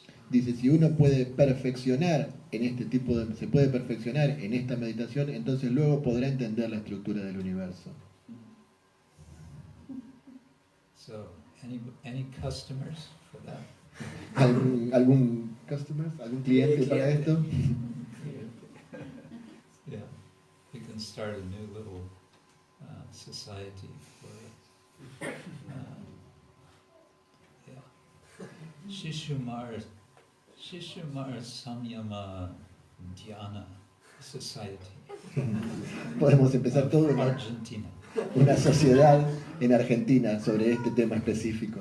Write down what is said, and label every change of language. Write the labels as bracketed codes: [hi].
[es] Dice, si uno puede perfeccionar se puede perfeccionar en esta meditación, entonces luego podrá entender la estructura del universo. [en] So, any customers for that? [es] ¿Algún cliente para esto? [en] Yeah, you can start a new little society for it. Yeah. Shishumar Samyama Dhyana Society. [es] Podemos empezar todo Argentina. una sociedad en Argentina sobre este tema específico.